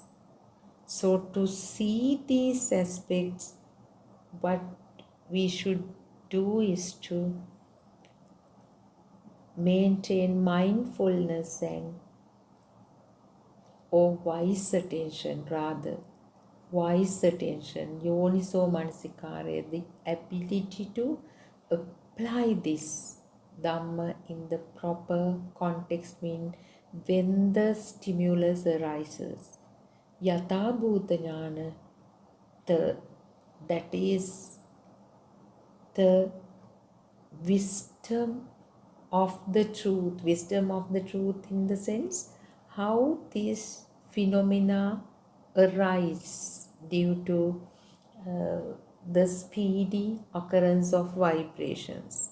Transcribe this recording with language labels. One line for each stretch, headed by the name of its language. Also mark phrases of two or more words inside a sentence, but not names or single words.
English: So to see these aspects, what we should do is to maintain mindfulness and or wise attention,
Pali: yoniso manasikara,
English: the ability to apply this Dhamma in the proper context, means when the stimulus arises.
Pali: Yatha bhuta jnana,
English: that is the wisdom of the truth in the sense how these phenomena arise due to the speedy occurrence of vibrations.